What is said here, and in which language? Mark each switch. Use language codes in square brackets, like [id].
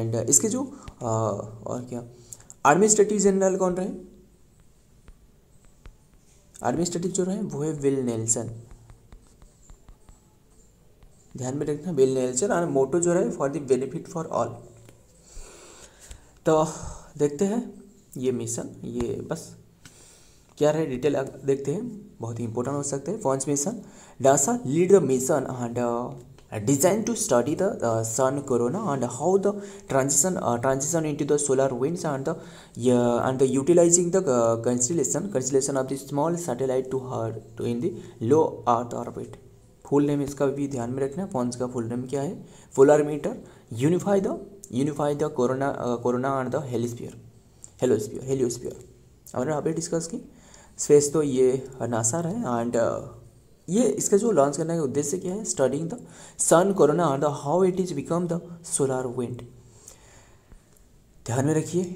[hi] And इसके जो और क्या एडमिनिस्ट्रेटिव जनरल कौन रहे, एडमिनिस्ट्रेटिव जो रहे वो है विल नेल्सन, ध्यान में रखना, विल नेल्सन। और मोटो जो रहे [en] For the benefit for all. [hi] तो देखते हैं ये मिशन, ये बस क्या रहे डिटेल देखते हैं, बहुत ही इंपॉर्टेंट हो सकते हैं। [en] PUNCH mission, NASA lead the mission and design to study the sun corona and how the transition into the solar winds and the utilizing the constellation of the small satellite to in the low earth orbit। [hi] Full name इसका भी ध्यान में रखना, Pond's का full name क्या है, polarimeter unify the corona and the heliosphere. हमने अभी डिस्कस की। स्पेस तो ये नासा रहे। एंड ये इसका जो लॉन्च करने का उद्देश्य क्या है, [en] studying the sun corona and how it is become the solar wind, [hi] ध्यान में रखिए।